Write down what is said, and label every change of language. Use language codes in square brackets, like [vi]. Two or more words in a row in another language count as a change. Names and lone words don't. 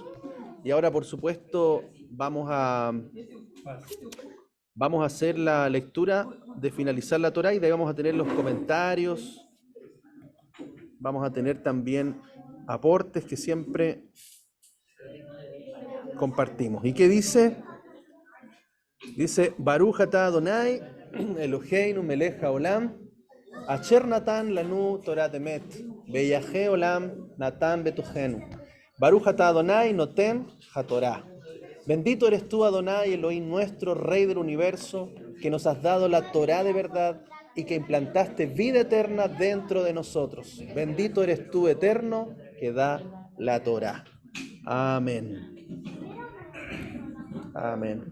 [es] Y ahora, por supuesto, vamos a hacer la lectura de finalizar la Torá y de ahí vamos a tener los comentarios. Vamos a tener también aportes que siempre compartimos. ¿Y qué dice? Dice, [he] ברוך אתה אדני אלהינו מלך העולם אשר נתן לנו תורה אמת וחיי עולם נתן בתוכנו. ברוך אתה אדני נותן התורה. [es] Bendito eres tú, Adonai, Elohim nuestro, Rey del universo, que nos has dado la Torah de verdad y que implantaste vida eterna dentro de nosotros. Bendito eres tú, eterno, que da la Torah. Amén. Amén.